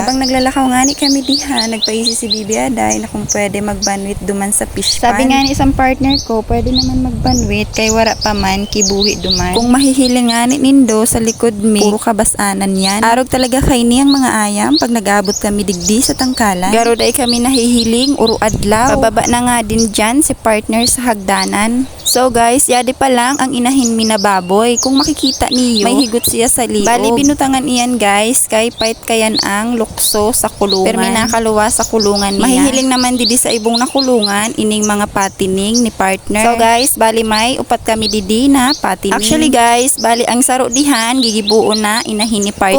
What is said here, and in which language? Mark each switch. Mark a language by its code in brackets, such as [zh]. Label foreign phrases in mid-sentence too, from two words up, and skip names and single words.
[bik] Habang naglalakaw nga ni kami dihan, nagpaisi si Bibi Aday na kung pwede magbanwit duman sa fish pan. Sabi nga ni isang partner ko, pwede naman magbanwit kay wara pa man kibuhi duman. Kung mahihiling nga ni nindo sa likod mi, puro kabasanan yan. Arog talaga kay niyang mga ayam pag nagabot kami digdi sa tangkalan. Garo day kami nahihiling, uro adlaw. Pababa na nga din dyan si partner sa hagdanan. [en] So guys, [bik] yadi pa lang ang inahin mi na baboy. [tl] Kung makikita niyo, [bik] may higot siya sa liog. Bali binutangan iyan guys, kay pait kayan ang lukso sa kulungan. Pero minakaluwa sa kulungan niya. Mahihiling naman didi sa ibong nakulungan, ining mga patining ni partner. So guys, bali may upat kami didi na patining. [en] Actually guys, [bik] bali ang saro dihan, gigibuo na inahin ni partner.